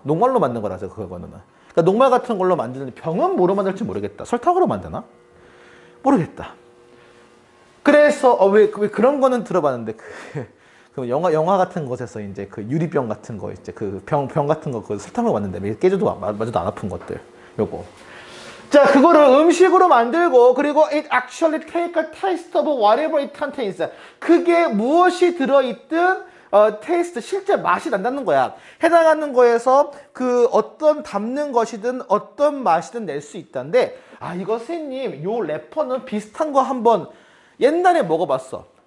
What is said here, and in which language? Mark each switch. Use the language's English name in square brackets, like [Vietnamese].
[Korean] 녹말로 만든 거라서 그거는. 그러니까 녹말 같은 걸로 만드는데 병은 뭐로 만들지 모르겠다. 설탕으로 만드나? 모르겠다. 그래서 왜 그런 거는 들어봤는데 그 영화 같은 곳에서 이제 그 유리병 같은 거 이제 그 병 같은 거 그 설탕으로 만든다며 깨져도 맞아도 안 아픈 것들 요거 자, 그거를 음식으로 만들고, 그리고 [English] it actually take a taste of whatever it contains. [Korean] 그게 무엇이 들어있든 테이스트, 실제 맛이 난다는 거야. 해당하는 거에서 그 어떤 담는 것이든 어떤 맛이든 낼 수 있다는데, 아, 이거 선생님, 요 래퍼는 비슷한 거 한번 옛날에 먹어봤어.